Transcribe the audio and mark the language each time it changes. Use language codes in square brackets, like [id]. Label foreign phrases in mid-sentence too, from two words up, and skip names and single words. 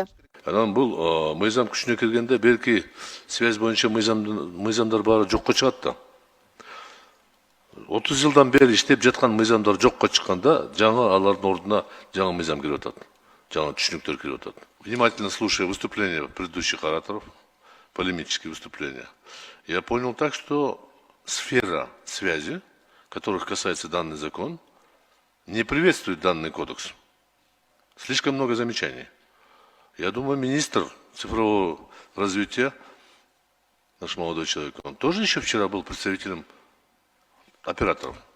[ky] Анан бул мыйзам күчүнө киргенде белки связь боюнча мыйзамдар баары жокко чыгат да. 30 жылдан бери иштеп жаткан мыйзамдар жокко чыкканда, жаңы алардын ордуна жаңы мыйзам кирип атат. Жаңы түшүнүктөр кирип атат. [ru] Внимательно слушая выступления предыдущих ораторов, полемические выступления, я понял так, что сфера связи, которых касается данный закон, не приветствует данный кодекс. Слишком много замечаний. Я думаю, министр цифрового развития, наш молодой человек, он тоже еще вчера был представителем операторов.